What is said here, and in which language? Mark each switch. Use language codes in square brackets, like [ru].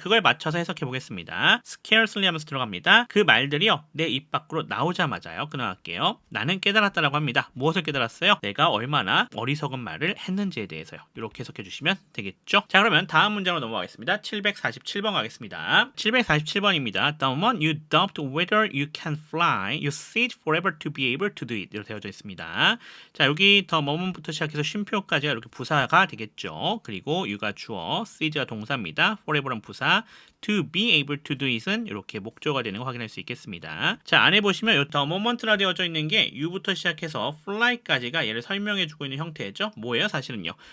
[ko] 그걸 맞춰서 해석해 보겠습니다. scarcely 하면서 들어갑니다. 그 말들이요. 내 입 밖으로 나오자마자요. 끊어갈게요. 나는 깨달았다라고 합니다. 무엇을 깨달았어요? 내가 얼마나 어리석은 말을 했는지에 대해서요. 이렇게 해석해 주시면 되겠죠? 자, 그러면 다음 문장으로 넘어가겠습니다. 747번 가겠습니다. 747번입니다. [en] The moment you doubt whether you can fly, you sit forever to be able to do it. [ko] 이렇게 되어져 있습니다. 자, 여기 the moment부터 시작해서 쉼표까지가 이렇게 부사가 되겠죠. 그리고 you가 주어, sit가 동사입니다. forever은 부사, to be able to do it은 이렇게 목조가 되는 거 확인할 수 있겠습니다. 자, 안에 보시면 이 the moment라 되어져 있는 게 you부터 시작해서 fly까지가 얘를 설명해주고 있는 형태죠. 뭐예요? 사실은요.